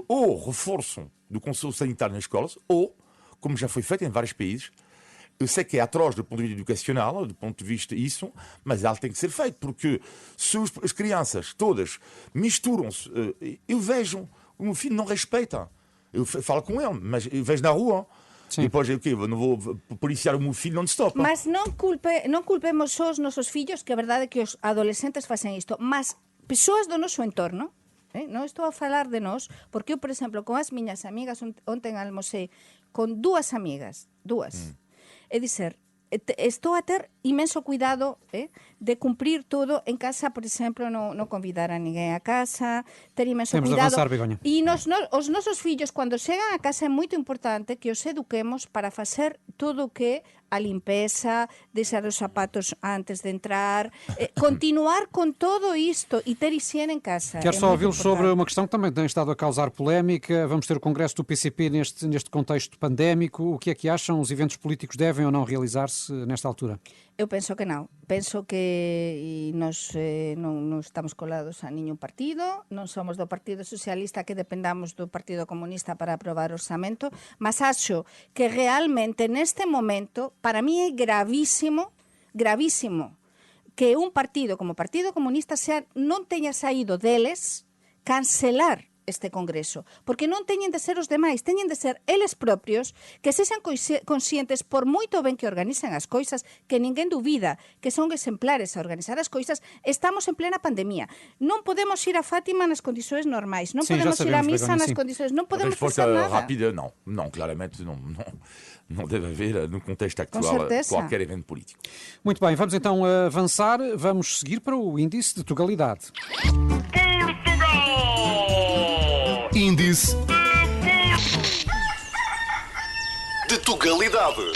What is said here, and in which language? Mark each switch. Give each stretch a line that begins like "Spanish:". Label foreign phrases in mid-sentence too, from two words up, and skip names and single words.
Portuguese: Ou reforço do conselho sanitário nas escolas, ou, como já foi feito em vários países, eu sei que é atroz do ponto de vista educacional, do ponto de vista isso, mas ela tem que ser feito, porque se as crianças todas misturam-se, eu vejo, o meu filho não respeita. Eu falo com ele, mas eu vejo na rua. Sim. E depois eu não vou policiar o meu filho non-stop.
Galician: Mas non culpemos só os nosos fillos, que a verdade é que os adolescentes facen isto, mas persoas do noso entorno. Non estou a falar de nós, porque eu, por exemplo, con as miñas amigas, ontem almocei con 2 amigas, 2. É dizer, estou a ter imenso cuidado de cumprir todo en casa, por exemplo, non convidar a ninguén a casa, ter imenso
Portuguese: Temos
Galician: cuidado.
Portuguese: De avançar, Begoña.
Galician: E os nosos fillos, cando chegan a casa, é moito importante que os eduquemos para facer todo o que a limpeza, deixar os zapatos antes de entrar, continuar con todo isto e ter higiene en casa.
Portuguese: Quero só ouvi-los sobre uma questão que também tem estado a causar polémica. Vamos ter o congresso do PCP neste contexto pandémico. O que é que acham? Os eventos políticos devem ou não realizar-se nesta altura?
Galician: Eu penso que non. Penso que nós non estamos colados a ningún partido, non somos do Partido Socialista que dependamos do Partido Comunista para aprobar o orçamento, mas acho que realmente neste momento, para mí é gravísimo que un partido como o Partido Comunista non teña saído deles cancelar este congreso, porque non teñen de ser os demais, teñen de ser eles propios que sexan conscientes, por moito ben que organizan as coisas, que ninguén dubida que son exemplares a organizar as coisas. Estamos en plena pandemia, non podemos ir a Fátima nas condições normais, non podemos ir a misa nas condições, non podemos fazer nada.
Portuguese: Rápida, não, claramente não deve haver no contexto atual qualquer evento político. Muito bem, vamos então avançar, vamos seguir para o índice de Tugalidade. Índice de Portugalidade.